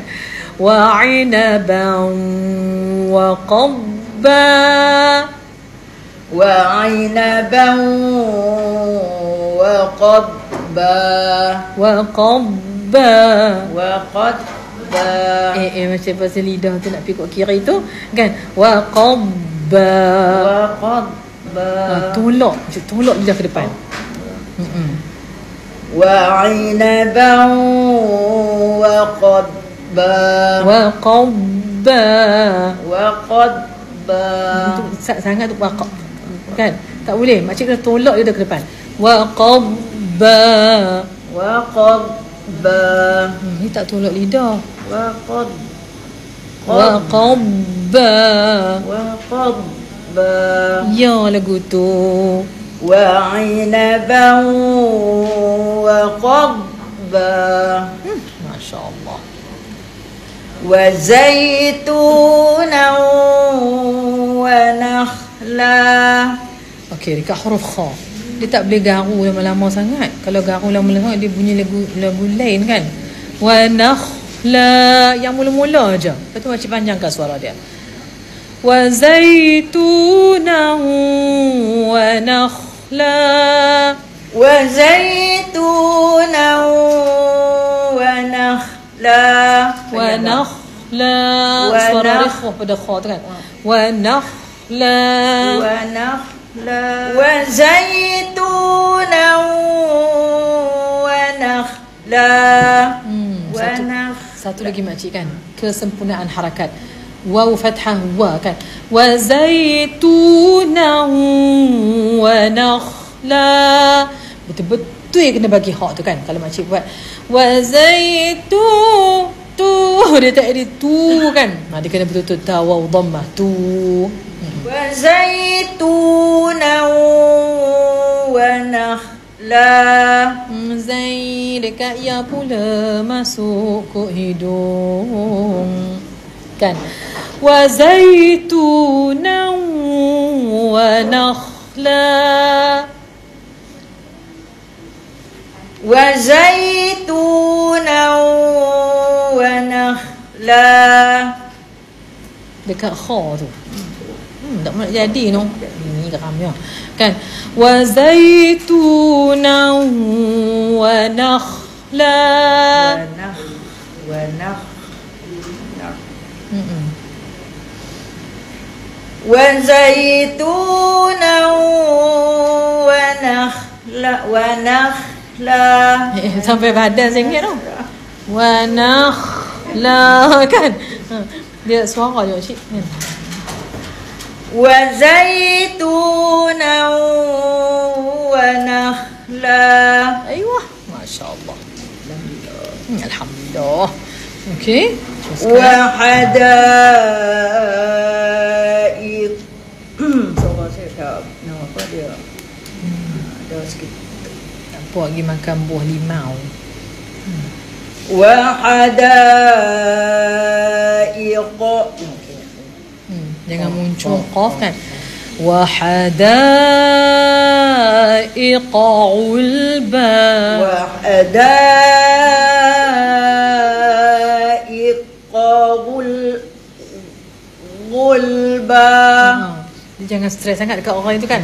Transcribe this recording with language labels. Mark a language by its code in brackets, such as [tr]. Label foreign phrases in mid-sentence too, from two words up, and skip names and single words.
[ar] وعنبا وقبا. وعنبا وقبا. وقبا. وقبا. [ms] Macam pasal lidah tu nak pikuk kiri tu kan. [ar] وقبا. وقبا. [ms] Tolak lidah ke depan. [ar] وعنبا وقبا. وقبا. وقبا. [ms] Sangat tu waqab kan. Tak boleh, makcik kena tolak lidah ke depan. [ar] وقبا. وقبا. [ms] Ni tak tolak lidah. [ar] و قبا. وقبا. [ms] Ya lagu tu. [ar] وعنبا وقبا. ما شاء الله. وزيتونا ونخلا. [ms] Okey, dekat huruf kha. Dia tak boleh garu lama-lama sangat. Kalau garu lama-lama dia bunyi lagu lain kan. [ar] ونخلا [ms] yang mula-mula aja. Lepas tu macam panjangkan suara dia. [ar] وزيتونا ونخلا. وزيتونا [ms] suara rekho pada kha tu kan. [ar] ونخلا وزيتونا ونخلا [ms] satu lagi makcik kan, kesempurnaan harakat. Waw fathah wa kan. [ar] وزيتونا ونخلا. [ms] Betul-betul kena bagi hak tu kan. Kalau makcik buat [ar] وزيتو [ms] tu, dia tak ada tu kan. Dia kena betul-betul ta waw dhammah tu. [ar] وزيتونا ونخلا. [ms] Zai dekat ya pula masuk ke hidung kan. [ar] وزيتونا ونخلا. وزيتونا ونخلا. [ms] Dekat kha tu. Tak nak jadi no. Ini geramnya kan. [ar] وزيتونا ونخلا. ونخلا. وزيتونا ونخلا. ونخلا. [ms] Sampai badan sengit tau. [ar] ونخلا kan. [ms] Dia suara je cik. [ar] وزيتونا ونخلا. أيوه, ما شاء الله. الحمد لله. [ms] Okey. [ar] وحدائق. [ms] Suara saya tak nama apa dia. Ada sikit. Puak pergi makan buah limau. [ar] وحدائق. [ms] Jangan muncul qaf kan. [ar] وحدائق غلبا. وحدائق غلبا. [ms] Dia jangan stres sangat dekat orang itu kan.